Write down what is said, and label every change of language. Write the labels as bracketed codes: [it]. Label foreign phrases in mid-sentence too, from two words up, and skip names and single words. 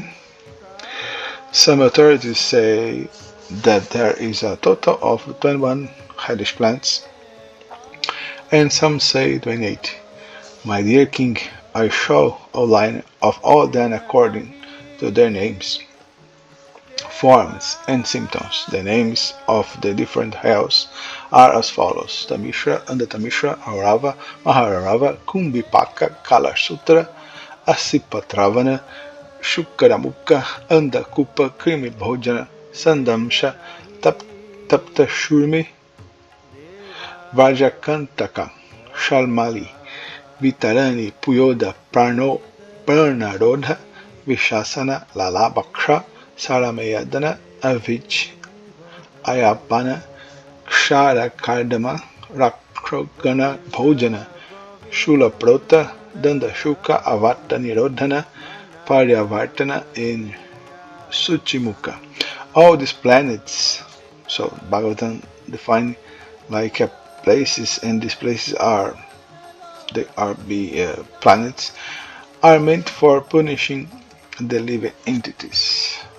[en] Some authorities say that there is a total of 21 hellish planets, And some say 28. My dear king, I show a line of all them according to their names, forms, and symptoms. The names of the different hells are as follows: Tamishra, Andatamishra, Aurava, Mahararava, Kumbhipaka, Kalasutra, Asipatravana, Shukaramuka, Andakupa, Krimi Bhojana, Sandamsha, Taptashurmi, Vajakantaka, Shalmali, Vitarani, Puyoda, Pranarodha, Vishasana, Lalabaksha, Sarameyadana, Avij, Ayapana, Kshara Kardama, Rakrogana Bhojana, Shulaprota, Dandashuka, Avata Nirodhana, Paryavartana, and Suchimuka. All these planets, so Bhagavatam defined like places, and these places are planets are meant for punishing the living entities.